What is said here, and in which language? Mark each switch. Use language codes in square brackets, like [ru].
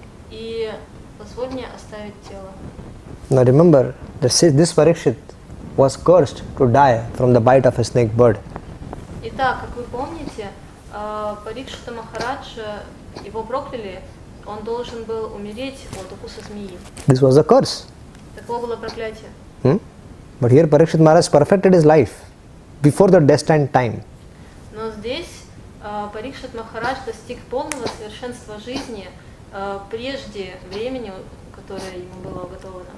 [ru] И позволь мне оставить тело. [en] Now remember, this Parikshit was cursed to die from the bite of a snake bird. [ru] Итак, как вы помните, Парикшита Махарадж, его прокляли он должен был умереть от укуса змеи. [en] This was a curse. [ru] Таково было проклятие. [en] But here Parikshit Maharaj perfected his life before the destined time. [ru] Но здесь Парикшит Махарадж достиг полного совершенства жизни прежде времени, которое ему было уготовано.